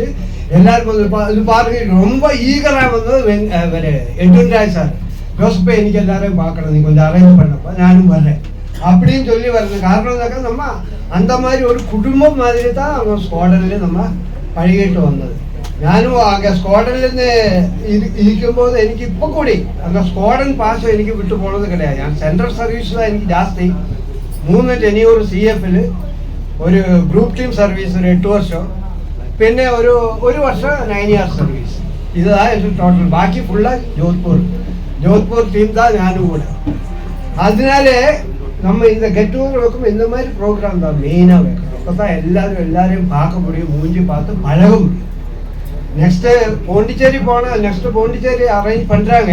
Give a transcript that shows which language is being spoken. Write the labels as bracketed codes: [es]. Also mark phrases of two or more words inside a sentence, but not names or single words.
[ta] எல்லாருக்கும் இது பாருங்க ரொம்ப ஈகராக வந்தது எட்வின் ராய் சார். யோசிப்பா இன்னைக்கு எல்லாரையும் பார்க்கணும், நீ கொஞ்சம் அரேஞ்ச் பண்ணப்போ நானும் வர்றேன் அப்படின்னு சொல்லி வர்றது காரணம்னாக்கா நம்ம அந்த மாதிரி ஒரு குடும்பம் மாதிரி தான் அவங்க ஸ்குவாடன்லேயே நம்ம பழகிட்டு வந்தது. [ml] ഞാനും ആകെ സ്ക്വാഡനിൽ നിന്ന് ഇരിക്കുമ്പോൾ എനിക്ക് ഇപ്പോൾ കൂടി അങ്ങനെ സ്ക്വാഡൻ പാസം എനിക്ക് വിട്ടു പോണത് കിടയാണ്. ഞാൻ സെൻട്രൽ സർവീസിലാണ് എനിക്ക് ജാസ്തി 3 ടെന്യൂർ CF-ൽ, ഒരു ഗ്രൂപ്പ് ടീം സർവീസ് ഒരു 8 വർഷം, പിന്നെ ഒരു വർഷം 9 years സർവീസ്. ഇതാണ് എൻ്റെ ടോട്ടൽ. ബാക്കി ഫുള്ള് [ta] ஜோத்பூர் டீம் தான் [ml] ഞാനും கூட. [ta] அதனால நம்ம இந்த கெட் டுகெதர் வைக்கும் இந்த மாதிரி ப்ரோக்ராம் தான் மெயினாக வைக்கணும். அப்போ தான் எல்லாரையும் பார்க்க முடியும், மூஞ்சி பார்த்து பழக முடியும். நெக்ஸ்ட்டு பாண்டிச்சேரி போனால் நெக்ஸ்ட்டு பாண்டிச்சேரி அரேஞ்ச் பண்ணுறாங்க.